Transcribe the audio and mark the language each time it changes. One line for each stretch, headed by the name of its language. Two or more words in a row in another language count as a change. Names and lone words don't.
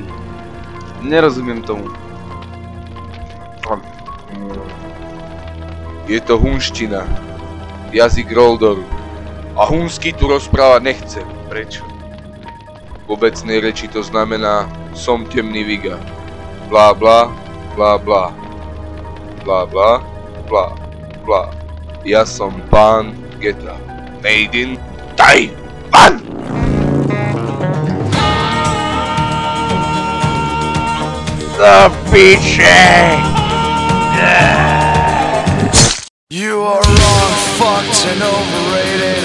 Slovak: Nerozumiem tomu. Je to hunština. Jazyk Roldoru. A hunsky tu rozprávať nechcem. Prečo? V obecnej reči to znamená som temný viga. Blá blá, blá blá. Blá blá, blá blá. Ja som pán Geta.
English: Made in Taiwan!
Slovak: The piče!
English: You are wrong, fucked and overrated.